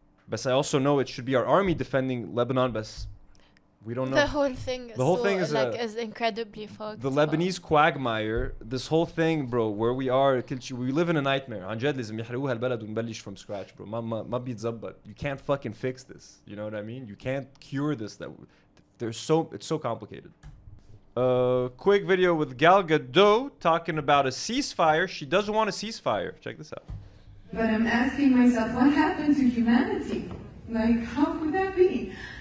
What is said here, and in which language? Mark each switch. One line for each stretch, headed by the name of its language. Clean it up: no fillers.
English: But I also know it should be our army defending Lebanon, but we don't know. The whole thing is incredibly fucked. The Lebanese quagmire, this whole thing, bro, where we are, we live in a nightmare.
Arabic: عن جد لازم يحرقوها البلد ونبلش
English: from scratch, bro.
Arabic: ما بيتظبط.
English: You can't fucking fix this. You know what I mean? You can't cure this. It's so complicated. Quick video with Godot talking about a ceasefire. She doesn't want a ceasefire. Check this out. But I'm asking myself, what happened to humanity? Like, how could that be?